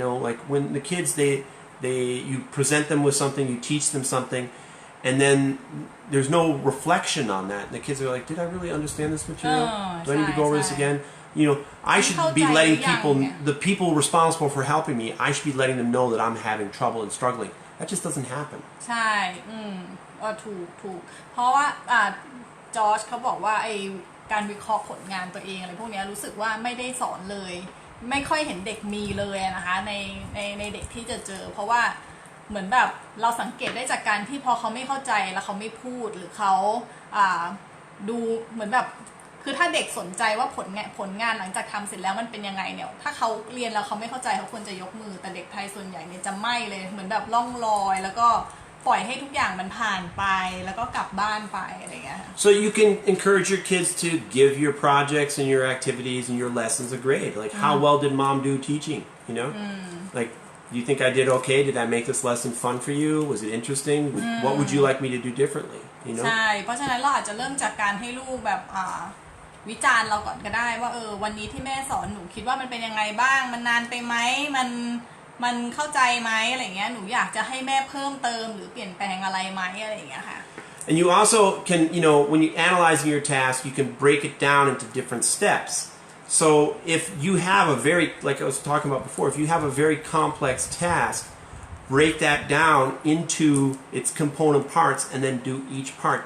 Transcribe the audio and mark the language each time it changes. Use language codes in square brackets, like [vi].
[en] Like when the kids you present them with something, you teach them something, and then there's no reflection on that. And the kids are like, did I really understand this material? Do I need to go over this again? I should be letting the people responsible for helping me, I should be letting them know that I'm having trouble and struggling. That just doesn't happen. [th] ใช่ถูกเพราะว่าจอร์จเขาบอกว่าไอการวิเคราะห์ผลงานตัวเองอะไรพวกนี้รู้สึกว่าไม่ได้สอนเลยไม่ค่อยเห็นเด็กมีเลยนะคะในเด็กที่จะเจอเพราะว่าเหมือนแบบเราสังเกตได้จากการที่พอเขาไม่เข้าใจแล้วเขาไม่พูดหรือเขา ดูเหมือนแบบคือถ้าเด็กสนใจว่าผลงานหลังจากทำเสร็จแล้วมันเป็นยังไงเนี่ยถ้าเขาเรียนแล้วเขาไม่เข้าใจเขาควรจะยกมือแต่เด็กไทยส่วนใหญ่เนี่ยจะไม่เลยเหมือนแบบล่องลอยแล้วก็ปล่อยให้ทุกอย่างมันผ่านไปแล้วก็กลับบ้านไปอะไรอย่างเงี้ย [en] So you can encourage your kids to give your projects and your activities and your lessons a grade. Like how well did mom do teaching? Like do you think I did okay? Did I make this lesson fun for you? Was it interesting? What would you like me to do differently? [th] ใช่เพราะฉะนั้นเราอาจจะเริ่มจากการให้ลูกแบบวิจารณ์เราก่อนก็ได้ว่าวันนี้ที่แม่สอนหนูคิดว่ามันเป็นยังไงบ้างมันนานไปไหมมันเข้าใจไหมอะไรเงี้ยหนูอยากจะให้แม่เพิ่มเติมหรือเปลี่ยนแปลงอะไรไหมอะไรอย่างเงี้ยค่ะ [en] And you also can, when you're analyzing your task, you can break it down into different steps. So if you have like I was talking about before, if you have a very complex task, break that down into its component parts and then do each part.